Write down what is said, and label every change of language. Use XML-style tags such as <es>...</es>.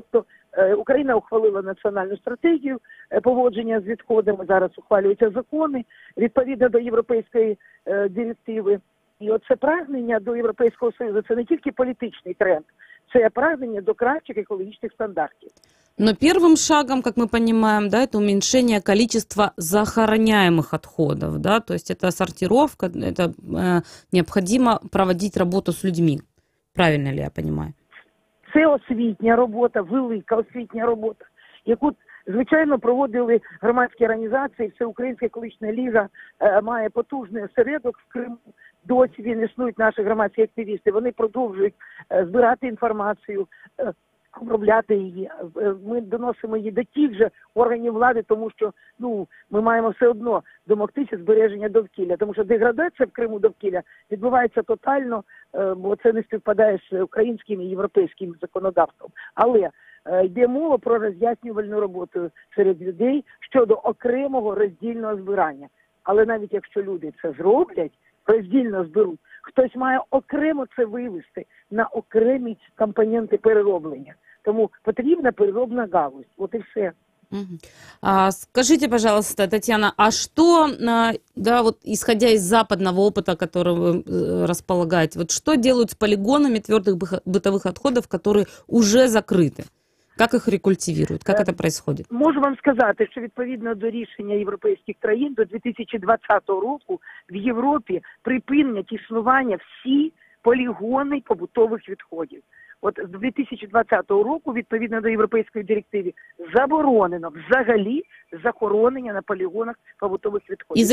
<uk>Тобто Україна ухвалила національну стратегію поводження з відходами. Зараз ухвалюються закони відповідно до європейської директиви. І оце прагнення до Європейського Союзу – це не тільки політичний тренд, це прагнення до кращих екологічних стандартів.</uk> <ru>Но первым шагом, как мы понимаем, да, это уменьшение количества захороняемых отходов, да, то есть это сортировка, это необходимо проводить работу с людьми. Правильно ли я понимаю?</ru> <uk>Це освітня робота, велика освітня робота, яку, звичайно, проводили громадські організації. Всеукраїнська екологічна ліга має потужний осередок в Криму. Досі він існують наші громадські активісти. Вони продовжують збирати інформацію, обробляти її. Ми доносимо її до тих же органів влади, тому що ми маємо все одно домогтися збереження довкілля. Тому що деградація в Криму довкілля відбувається тотально, бо це не співпадає з українським і європейським законодавством. Але йде мова про роз'яснювальну роботу серед людей щодо окремого роздільного збирання. Але навіть якщо люди це зроблять, роздільно зберуть, хтось має окремо це вивести на окремі компоненти перероблення. Тому потрібна переробна галузь. От і все.</uk> <ru>Скажите, пожалуйста, Татьяна, а что, да, вот исходя из западного опыта, который вы располагаете, вот что делают с полигонами твердых бытовых отходов, которые уже закрыты? Как их рекультивируют? Как это происходит?</ru> <uk>Можу вам сказати, що відповідно до рішення європейських країн до 2020 року в Європі припинять існування всі полігони побутових відходів. От з 2020 року, відповідно до європейської директиви, заборонено взагалі захоронення на полігонах побутових відходів.</uk>